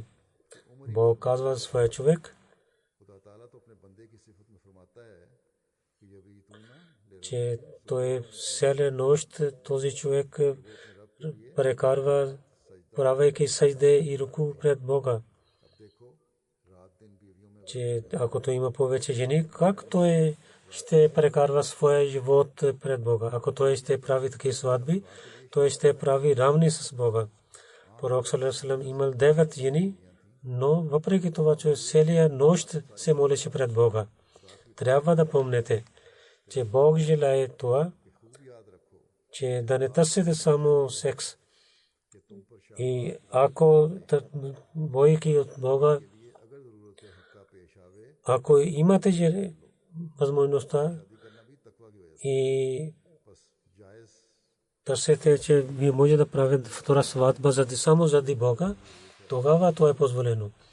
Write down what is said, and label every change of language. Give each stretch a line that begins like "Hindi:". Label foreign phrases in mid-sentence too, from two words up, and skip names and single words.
Bulgarian: Бог казва за своя човек, че той цяла нощ този човек прекарва, правейки сажде и руку пред Бога. Че ако той има повече жени, как той ще прекарва своя живот пред Бога? Ако той ще прави такива сватби, той ще прави равни с Бога. Пророк
Arabic: صلى الله عليه وسلم
Bulgarian: имал 9 жени, но въпреки това, че целия нощ се молеше пред Бога. Трябва да помните, че Бог желае това, че да не търсите само секс. И ако бойки от Бога, ако имате възможността и търсите, че вие може да правите втора сватба само заради Бога, тогава това е позволено.